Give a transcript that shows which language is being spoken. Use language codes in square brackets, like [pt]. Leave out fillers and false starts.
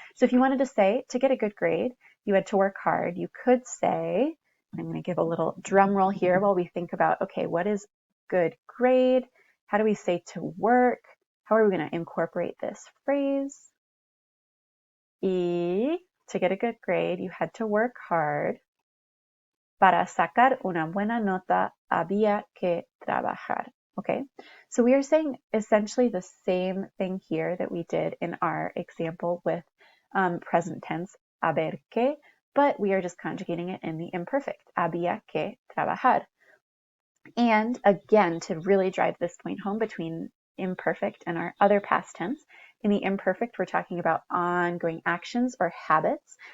[en] So if you wanted to say, to get a good grade, you had to work hard, you could say, I'm going to give a little drum roll here while we think about, okay, what is good grade? How do we say to work? How are we going to incorporate this phrase? Y to get a good grade, you had to work hard. [es] Para sacar una buena nota, había que trabajar. [en] Okay, so we are saying essentially the same thing here that we did in our example with present tense, haber que, but we are just conjugating it in the imperfect, [es] había que trabajar. [en] And again, to really drive this point home between imperfect and our other past tense, in the imperfect, we're talking about ongoing actions or habits.